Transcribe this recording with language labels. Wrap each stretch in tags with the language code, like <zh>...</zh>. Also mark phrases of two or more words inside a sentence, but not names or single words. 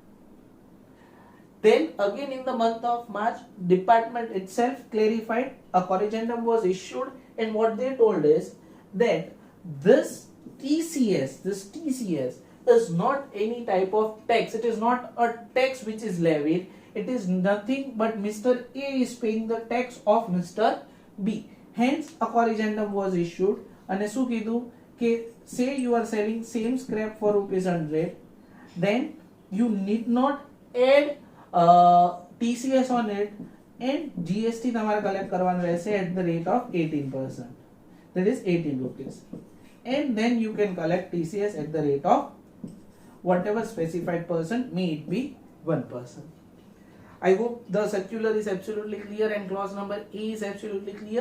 <en>Then again in the month of March, department itself clarified, a corrigendum was issued, and what they told is that this TCS is not any type of tax. It is not a tax which is levied. It is nothing but Mr. A is paying the tax of Mr. B. Hence a corrigendum was issued.</en> <gu>અને શું કીધું કે</gu> <en>say you are selling same scrap for rupees 100, then you need not add TCS on it, and GST</en> <gu>તમારે કલેક્ટ કરવાનું રહેશે</gu> <en>at the rate of 18%, that is 18 rupees, and then you can collect TCS at the rate of whatever specified percent, may it be 1%. I hope the circular is absolutely clear and clause number A is absolutely clear.</en>